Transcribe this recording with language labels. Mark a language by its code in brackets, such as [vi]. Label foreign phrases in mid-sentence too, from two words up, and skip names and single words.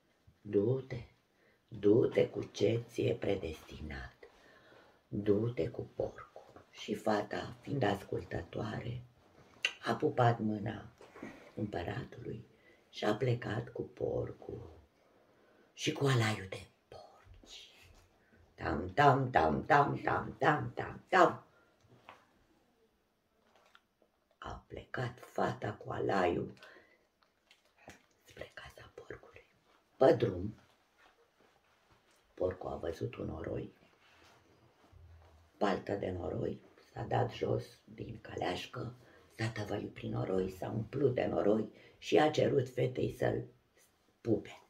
[ro] Du-te cu ce ți-e predestinat. Du-te cu porcul. Și fata, fiind ascultătoare, a pupat mâna împăratului și a plecat cu porcul și cu alaiul de porci. Tam, tam, tam, tam, tam, tam, tam, tam. A plecat fata cu alaiul spre casa porcului. Pe drum, porcul a văzut un noroi, paltă de noroi, s-a dat jos din caleașcă, s-a tăvălit prin noroi, s-a umplut de noroi și a cerut fetei să-l pupe.